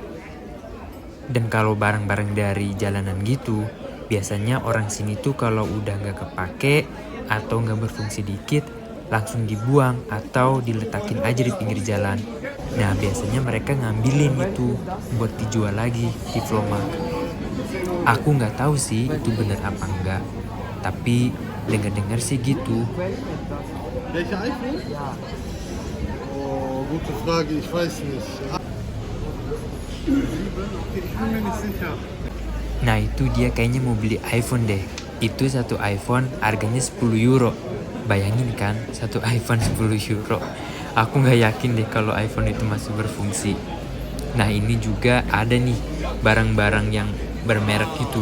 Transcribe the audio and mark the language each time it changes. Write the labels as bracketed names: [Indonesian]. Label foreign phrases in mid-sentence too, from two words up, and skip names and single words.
[Indonesian] Dan kalau barang-barang dari jalanan gitu, biasanya orang sini tuh kalau udah nggak kepake atau nggak berfungsi dikit, langsung dibuang atau diletakin aja di pinggir jalan. Nah, biasanya mereka ngambilin itu buat dijual lagi di Vlomag. Aku nggak tahu sih itu bener apa enggak, tapi dengar-dengar sih gitu. [German] Welche iPhone? Oh, gute Frage, ich weiß nicht. Okay, ich bin mir nicht sicher. [Indonesian] Nah, itu dia kayaknya mau beli iPhone deh. Itu satu iPhone harganya 10 euro. Bayangin kan, satu iPhone 10 euro. Aku nggak yakin deh kalau iPhone itu masih berfungsi. Nah, ini juga ada nih barang-barang yang bermerek itu.